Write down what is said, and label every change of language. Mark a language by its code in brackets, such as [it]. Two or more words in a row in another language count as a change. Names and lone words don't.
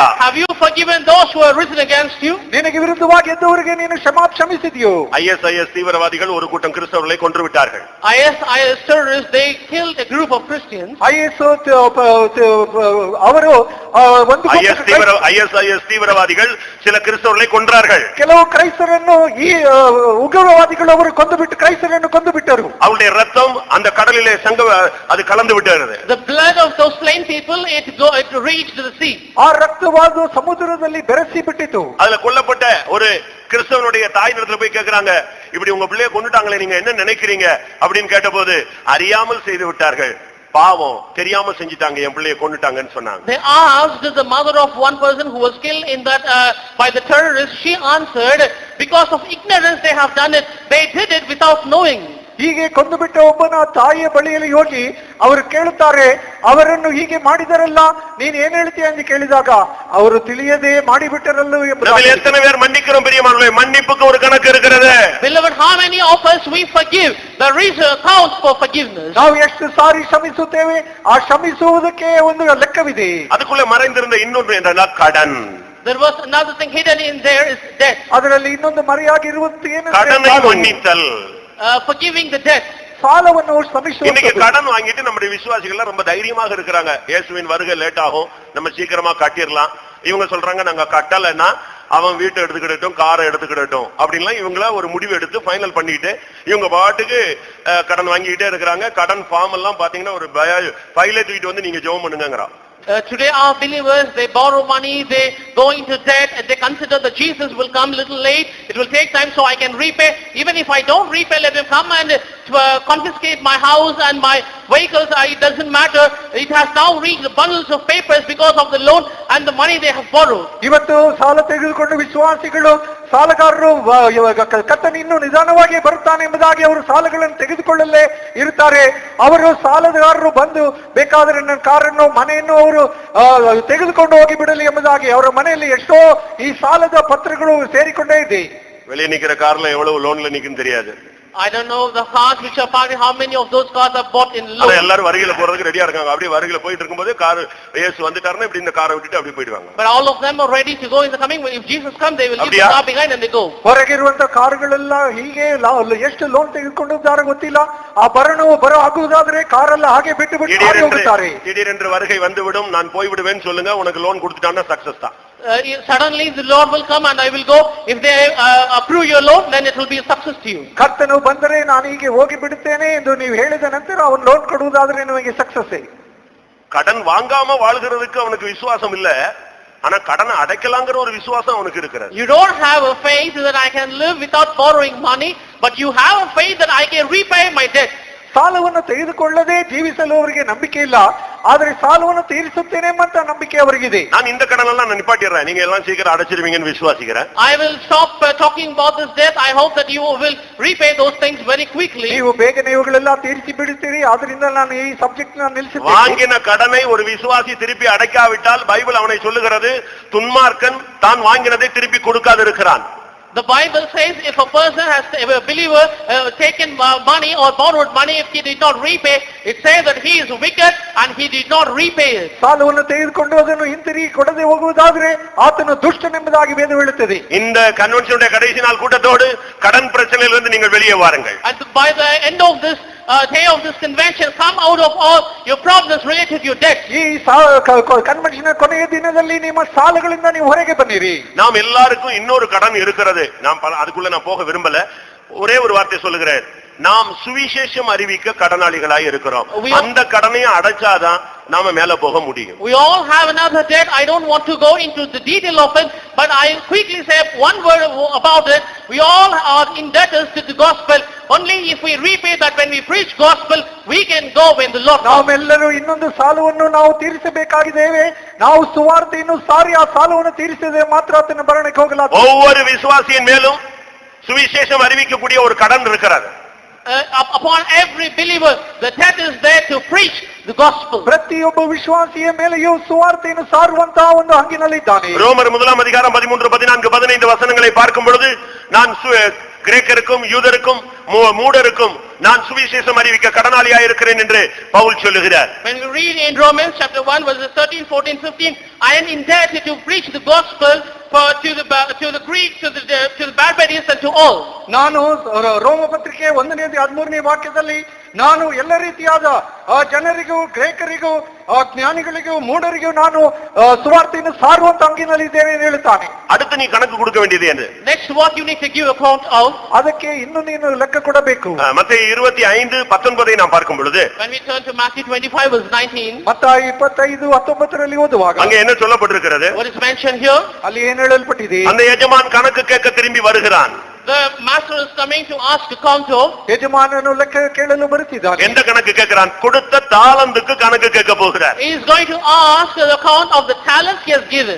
[en] Have you forgiven those who have risen against you? [kn] ನಿನಗೆ ವಿರುದ್ಧವಾಗಿ ಎದ್ದವರಿಗೆ ನೀನು ಕ್ಷಮಿಸಿದೆಯೋ? [ta] ISIS தீவிரவாதிகள் ஒரு கூட்டம் கிறிஸ்தவர்களை கொன்று விட்டார்கள். [en] IS terrorists, they killed a group of Christians. [kn] ಅವರು ಒಂದು [ta] ISIS தீவிரவாதிகள் சில கிறிஸ்தவர்களை கொன்றார்கள். [kn] ಕೆಲವು ಕ್ರೈಸ್ತರನ್ನು ಈ ಉಗ್ರವಾದಿಗಳು ಅವರು ಕೊಂದು ಕ್ರೈಸ್ತರನ್ನು ಕೊಂದು ಬಿಟ್ಟರು. [ta] அவருடைய ரத்தம் அந்த கடலிலே அது கலந்து விட்டது. [en] The blood of those slain people, it reached the sea. [kn] ಆ ರಕ್ತವಾದು ಸಮುದ್ರದಲ್ಲಿ ಬೆರೆಸಿ ಬಿಟ್ಟಿತು. [ta] அதுல கொல்லப்பட்ட ஒரு கிறிஸ்தவனுடைய தாய் இடத்துல போய் கேக்குறாங்க, இப்படி உங்க பிள்ளைய கொன்னுட்டாங்களே, நீங்க என்ன நினைக்கிறீங்க அப்படின்னு கேட்டபோது, அறியாமல் செய்து விட்டார்கள், பாவம் தெரியாம செஞ்சிட்டாங்க, என் பிள்ளைய கொன்னுட்டாங்கன்னு சொன்னாங்க. [en] They asked the mother of one person who was killed in that by the terrorists. She answered, because of ignorance they have done it. They did it without knowing. [kn] ಹೀಗೆ ಕೊಂದು ಬಿಟ್ಟ ಒಬ್ಬನ ತಾಯಿಯ ಬಳಿಯಲ್ಲಿ ಹೋಗಿ ಅವರು ಕೇಳುತ್ತಾರೆ, ಅವರನ್ನು ಹೀಗೆ ಮಾಡಿದರಲ್ಲ, ನೀನ್ ಏನ್ ಹೇಳ್ತೀಯ ಎಂದು ಕೇಳಿದಾಗ ಅವರು ತಿಳಿಯದೆ ಮಾಡಿಬಿಟ್ಟರಲ್ಲೂ [ta] நம்மில் எத்தனை பேர் மன்னிக்கிறோம் பிரியமானவர்களே? மன்னிப்புக்கு ஒரு கணக்கு இருக்கிறது. [en] Beloved, how many of us we forgive? There is an account for forgiveness. [kn] ನಾವು ಎಷ್ಟು ಸಾರಿ ಕ್ಷಮಿಸುತ್ತೇವೆ, ಆ ಕ್ಷಮಿಸುವುದಕ್ಕೆ ಒಂದು ಲೆಕ್ಕವಿದೆ. [ta] அதுக்குள்ள மறைந்திருந்த இன்னொன்று என்னன்னா கடன். [en] There was another thing hidden in there, is debt. [kn] ಅದರಲ್ಲಿ ಇನ್ನೊಂದು ಮರೆಯಾಗಿರುವುದು ಏನು? [ta] கடனை மன்னித்தல். [en] Forgiving the debt. [kn] ಸಾಲವನ್ನು ಕ್ಷಮಿಸುವುದು. [ta] இன்னைக்கு கடன் வாங்கிட்டு நம்முடைய விசுவாசிகள் ரொம்ப தைரியமாக இருக்கிறாங்க. இயேசுவின் வருகை லேட் ஆகும், நம்ம சீக்கிரமா கட்டிடலாம். இவங்க சொல்றாங்க, நாங்க கட்டலைன்னா அவன் வீட்டை எடுத்துக்கிடட்டும், காரை எடுத்துக்கிடட்டும் அப்படின்லாம் இவங்கள ஒரு முடிவு எடுத்து ஃபைனல் பண்ணிட்டு இவங்க பாட்டுக்கு கடன் வாங்கிக்கிட்டே இருக்கிறாங்க. கடன் ஃபார்ம் எல்லாம் பாத்தீங்கன்னா ஒரு ஃபைலை தூக்கிட்டு வந்து நீங்க ஜெபம் பண்ணுங்கங்கறான். [en] Today our believers, they borrow money, they go into debt, and they consider that Jesus will come little late, it will take time so I can repay. Even if I don't repay, let him come and confiscate my house and my vehicles. It doesn't matter. It has now reached the bundles of papers because of the loan and the money they have borrowed. [kn] ಇವತ್ತು ಸಾಲ ತೆಗೆದುಕೊಂಡು ವಿಶ್ವಾಸಿಗಳು ಸಾಲಗಾರರು ಕರ್ತನು ಇನ್ನೂ ನಿಧಾನವಾಗಿ ಬರುತ್ತಾನೆ ಎಂಬುದಾಗಿ ಅವರು ಸಾಲಗಳನ್ನು ತೆಗೆದುಕೊಳ್ಳಲೇ ಇರುತ್ತಾರೆ. ಅವರು ಸಾಲಗಾರರು ಬಂದು ಬೇಕಾದರೆ ನನ್ನ ಕಾರನ್ನು ಮನೆಯನ್ನು ಅವರು ತೆಗೆದುಕೊಂಡು ಹೋಗಿ ಬಿಡಲಿ ಎಂಬುದಾಗಿ ಅವರ ಮನೆಯಲ್ಲಿ ಎಷ್ಟೋ ಈ ಸಾಲದ ಪತ್ರಗಳು ಸೇರಿಕೊಂಡೇ ಇದೆ. [ta] வெளியே நிக்கிற கார்ல எவ்வளவு லோன்ல நிக்குன்னு தெரியாது. [en] I don't know the cars which are parked, how many of those cars are bought in loan. [ta] எல்லாரும் வருகையில போறதுக்கு ரெடியா இருக்காங்க. அப்படியே வருகையில போயிட்டு இருக்கும்போது கார் இயேசு வந்துட்டாருன்னா இப்படி இந்த காரை விட்டுட்டு அப்படியே போயிடுவாங்க. [en] But all of them are ready to go in the coming. If Jesus comes, they will leave the car behind and they go. [kn] ಹೊರಗಿರುವಂತ ಕಾರುಗಳೆಲ್ಲ ಹೀಗೆ ಎಷ್ಟು ಲೋನ್ ತೆಗೆದುಕೊಂಡಿದ್ದಾರೆ ಗೊತ್ತಿಲ್ಲ. ಆ ಬರ ಆಗುವುದಾದ್ರೆ ಕಾರೆಲ್ಲ ಹಾಗೆ ಬಿಟ್ಟು ಹೋಗುತ್ತಾರೆ. [ta] திடீரென்று வருகை வந்துவிடும், நான் போய் விடுவேன்னு சொல்லுங்க, உனக்கு லோன் கொடுத்துட்டான்னா சக்சஸ் தான். [en] Suddenly the Lord will come and I will go. If they approve your loan, then it will be a success to you. [kn] ಕರ್ತನು ಬಂದರೆ ನಾನು ಹೀಗೆ ಹೋಗಿ ಬಿಡುತ್ತೇನೆ ಎಂದು ನೀವು ಹೇಳಿದ ನಂತರ ಅವನು ಲೋನ್ ಕೊಡುವುದಾದ್ರೆ ನಿಮಗೆ ಸಕ್ಸಸ್. [ta] கடன் வாங்காம வாழ்கிறதுக்கு அவனுக்கு விசுவாசம் இல்ல, ஆனா கடனை அடைக்கலாங்கிற ஒரு விசுவாசம் அவனுக்கு இருக்கிறது. [en] You don't have a faith that I can live without borrowing money, but you have a faith that I can repay my debt. [kn] ಸಾಲವನ್ನು ತೆಗೆದುಕೊಳ್ಳದೆ ಜೀವಿಸಲು ಅವರಿಗೆ ನಂಬಿಕೆ ಇಲ್ಲ, ಆದ್ರೆ ಸಾಲವನ್ನು ತೀರಿಸುತ್ತೇನೆ ಅಂತ ನಂಬಿಕೆ ಅವರಿಗಿದೆ. [ta] நான் இந்த கடன் எல்லாம் நான் நிப்பாட்டிடுறேன், நீங்க எல்லாம் சீக்கிரம் அடைச்சிருவீங்கன்னு விசுவாசிக்கிறேன். [en] I will stop talking about this debt. I hope that you will repay those things very quickly. [kn] ನೀವು ಬೇಗನೆ ಇವುಗಳೆಲ್ಲ ತೀರಿಸಿ ಬಿಡುತ್ತೀರಿ, ಆದ್ರಿಂದ ನಾನು ಈ ಸಬ್ಜೆಕ್ಟ್ ನಿಲ್ಲಿಸುತ್ತೇನೆ. [ta] வாங்கின கடனை ஒரு விசுவாசி திருப்பி அடைக்காவிட்டால் பைபிள் அவனை சொல்லுகிறது துன்மார்க்கன் தான் வாங்கினதை திருப்பி கொடுக்காது இருக்கிறான். [en] The Bible says if a person has, if a believer taken money or borrowed money, if he did not repay, it says that he is wicked and he did not repay it. [kn] ಸಾಲವನ್ನು ತೆಗೆದುಕೊಂಡು ಅದನ್ನು ಹಿಂತಿರುಗಿ ಕೊಡದೆ ಹೋಗುವುದಾದ್ರೆ ಆತನು ದುಷ್ಟನೆಂಬುದಾಗಿ ವೇದ ಹೇಳುತ್ತದೆ. [ta] இந்த கன்வென்ஷனுடைய கடைசி நாள் கூட்டத்தோடு கடன் பிரச்சனையிலிருந்து நீங்கள் வெளியே வாருங்கள். [en] And by the end of this day of this convention, come out of all your problems related to your debt. [kn] ಈ ಕನ್ವೆನ್ಷನ್ ಕೊನೆಯ ದಿನದಲ್ಲಿ ನಿಮ್ಮ ಸಾಲಗಳಿಂದ ನೀವು ಹೊರಗೆ ಬನ್ನಿರಿ. [ta] நாம் எல்லாருக்கும் இன்னொரு கடன் இருக்கிறது. நாம் அதுக்குள்ள நான் போக விரும்பல, ஒரே ஒரு வார்த்தை சொல்லுகிறேன். நாம் சுவிசேஷம் அறிவிக்க கடனாளிகளாய் இருக்கிறோம். அந்த கடனையும் அடைச்சாதான் நாம மேல போக முடியும். [en] We all have another debt. I don't want to go into the detail of it, but I quickly say one word about it. We all are indebtors to the gospel. Only if we repay that, when we preach gospel, we can go when the Lord comes. [kn] ನಾವೆಲ್ಲರೂ ಇನ್ನೊಂದು ಸಾಲವನ್ನು ನಾವು ತೀರಿಸಬೇಕಾಗಿದ್ದೇವೆ. ನಾವು ಸುವಾರ್ತೆಯನ್ನು ಸಾರಿ ಆ ಸಾಲವನ್ನು ತೀರಿಸಿದರೆ ಮಾತ್ರ ಆತನ ಭರಣಕ್ಕೆ ಹೋಗಲಾಗುತ್ತದೆ. [ta] ஒவ்வொரு விசுவாசியின் மேலும் சுவிசேஷம் அறிவிக்கக்கூடிய ஒரு கடன் இருக்கிறது. [en] Upon every believer, the debt is there to preach the gospel. [kn] ಪ್ರತಿಯೊಬ್ಬ ವಿಶ್ವಾಸಿಯ ಮೇಲೆಯೂ ಸುವಾರ್ತೆಯನ್ನು ಸಾರುವಂತಹ ಒಂದು ಹಂಗಿನಲ್ಲಿದ್ದಾನೆ. [ta] ரோமர் 1 13, 14, 15 வசனங்களை பார்க்கும் பொழுது நான் கிரேக்கருக்கும் யூதருக்கும் மூடருக்கும் நான் சுவிசேஷம் அறிவிக்க கடனாளியாய் இருக்கிறேன் என்று பவுல் சொல்லுகிறார். [en] When we read in Romans chapter 1 verses 13, 14, 15, I am indebted to preach the gospel to the Greeks, to the barbarians and to all. [kn] ನಾನು ರೋಮ ಪತ್ರಿಕೆ 1ನೇ 13ನೇ ವಾಕ್ಯದಲ್ಲಿ ನಾನು ಎಲ್ಲ ರೀತಿಯಾದ ಜನರಿಗೂ ಗ್ರೇಕರಿಗೂ ಜ್ಞಾನಿಗಳಿಗೂ ಮೂಢರಿಗೂ ನಾನು ಸುವಾರ್ತೆಯನ್ನು ಸಾರುವಂತ ಅಂಗಿನಲ್ಲಿದ್ದೇನೆ ಎಂದು ಹೇಳುತ್ತಾನೆ. [ta] அடுத்து நீ கணக்கு கொடுக்க வேண்டியது என்ன? [en] Next what you need to give account of. [kn] ಅದಕ್ಕೆ ಇನ್ನು ನೀನು ಲೆಕ್ಕ ಕೊಡಬೇಕು. [ta] மத்தேயு 25:19 நாம் பார்க்கும் பொழுது, [en] when we turn to Matthew 25 verse 19, [kn] ಮತ್ತಾಯ 25:19 ಓದುವಾಗ [ta] அங்க என்ன சொல்லப்பட்டிருக்கிறது? [en] what is mentioned here? [kn] ಅಲ್ಲಿ ಏನು ಹೇಳಲ್ಪಟ್ಟಿದೆ? [ta] அந்த எஜமான் கணக்கு கேட்க திரும்பி வருகிறான். [en] The master is coming to ask account of. [kn] ಯಜಮಾನನು ಲೆಕ್ಕ ಕೇಳಲು ಬರುತ್ತಿದ್ದಾನೆ. [ta] எந்த கணக்கு கேட்கிறான்? கொடுத்த தாளந்துக்கு கணக்கு கேட்க போகிறார். [en] He is going to ask the account of the talents he has given.